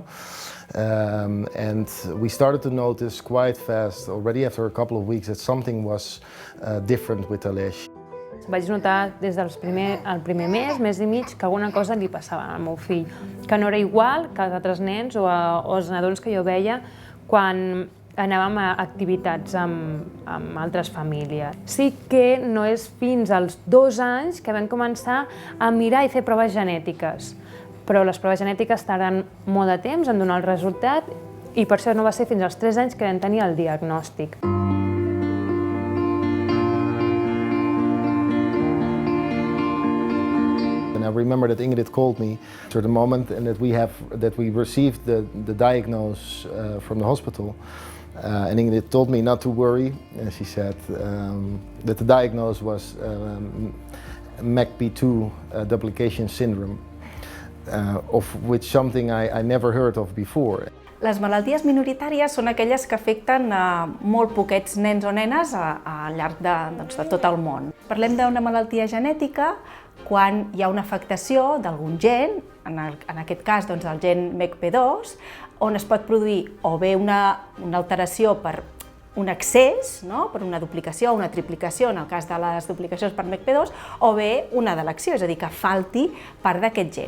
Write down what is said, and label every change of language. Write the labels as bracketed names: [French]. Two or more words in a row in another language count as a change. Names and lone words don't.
[English] And we started to notice quite fast, already after a couple of weeks, that something was different with Aleix. [Catalan] Vaig notar des del primer mes i mig, que alguna cosa li passava al meu fill, que no era igual que els altres nens o els nadons que jo veia quan anàvem a activitats amb altres famílies. Sí que no és fins als 2 anys que vam començar a mirar i fer proves genètiques, però les proves genètiques tarden molt de temps en donar el resultat i per això no va ser fins als 3 anys que vam tenir el diagnòstic. [English] I remember that Ingrid called me at the moment and that we received the diagnosis from the hospital. And Ingrid told me not to worry. She said that the diagnosis was MECP2 duplication syndrome, of which something I never heard of before. [Catalan] Les malalties minoritàries són aquelles que afecten molt poquets nens o nenes al llarg de tot el món. Parlem d'una malaltia genètica quan hi ha una afectació d'algun gen, en aquest cas el gen MECP2, on es pot produir o bé una alteració per un excés, per una duplicació o una triplicació, en el cas de les duplicacions per MECP2, o bé una delecció, és a dir, que falti part d'aquest gen.